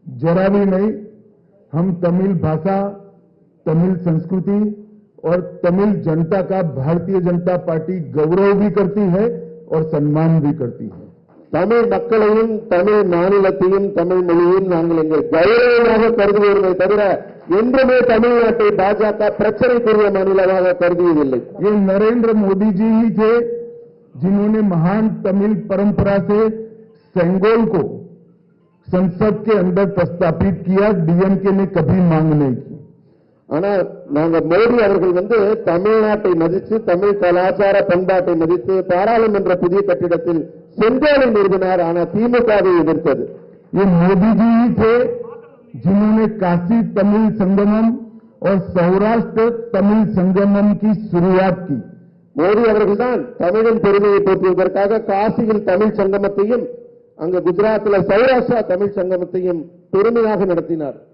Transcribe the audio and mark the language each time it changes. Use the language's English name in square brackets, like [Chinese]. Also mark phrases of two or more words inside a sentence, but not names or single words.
[Hindi] जरा भी नहीं। हम तमिल भाषा, तमिल संस्कृति और तमिल जनता का भारतीय जनता पार्टी गौरव भी करती है और सम्मान भी करती है। [Tamil] தமிழ் மக்களையும் தமிழ் மாநிலத்தையும் தமிழ் மொழியையும் நாங்கள் எங்கள் கௌரவமாக கருதுவோமே தவிர என்றுமே தமிழ்நாட்டை பாஜக பிரச்சனைக்குரிய மாநிலமாக கருதியதில்லை। [Hindi] ये नरेंद्र मोदी जी ही थे जिन्होंने महान तमिल परंपरा से सेंगोल को संसद के अंदर प्रस्तापित किया। डीएमके ने कभी मांग नहीं की। [Tamil] ஆனா நாங்க மோடி அவர்கள் தமிழ்நாட்டை மதித்து தமிழ் கலாச்சார பண்பாட்டை மதித்து பாராளுமன்ற புதிய கட்டிடத்தில் செங்கோலை நிறுவினார்। ஆனா திமுகவை எதிர்த்தது। [Hindi] ये मोदी जी ही थे जिन्होंने काशी तमिल संगमम और सौराष्ट्र तमिल संगमम की शुरुआत की। [Tamil] மோடி அவர்கள் தான் தமிழின் பெருமையை போற்றுவதற்காக காசியில் தமிழ் சங்கமத்தையும் அங்க குஜராத்தில் சௌராஷ்டிரா தமிழ் சங்கமத்தையும் பெருமையாக நடத்தினார்।